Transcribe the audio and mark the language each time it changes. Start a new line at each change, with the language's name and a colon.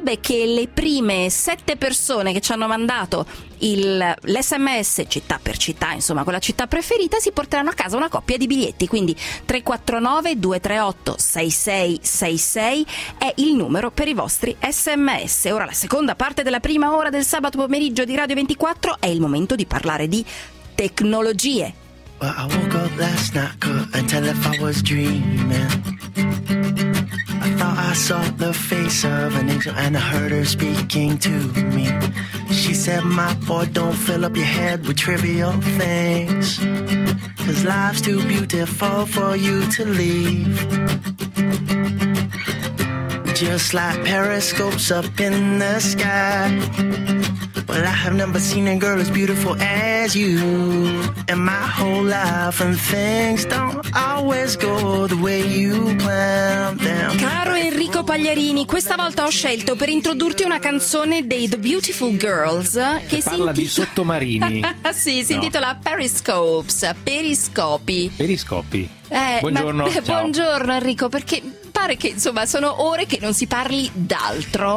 Italian: Beh, che le prime 7 persone che ci hanno mandato l'SMS città per città, insomma con la città preferita, si porteranno a casa una coppia di biglietti. Quindi 349-238-6666 è il numero per i vostri SMS. Ora la seconda parte della prima ora del Sabato pomeriggio di Radio 24, è il momento di parlare di tecnologie.
English: Well, I woke up last night, couldn't tell if I was dreaming. I thought I saw the face of an angel and I heard her speaking to me. She said, my boy, don't fill up your head with trivial things, 'cause life's too beautiful for you to leave. Just like periscopes up in the sky. Well, I have never seen a girl as beautiful as you in my whole life, and things don't always go the way you plan them.
Italian: Caro Enrico Pagliarini, questa volta ho scelto per introdurti una canzone dei The Beautiful Girls che si parla di sottomarini. Sì, si intitola Periscopes, periscopi. Periscopi. Buongiorno. Ma, buongiorno Enrico, perché pare che, insomma, sono ore che non si parli d'altro.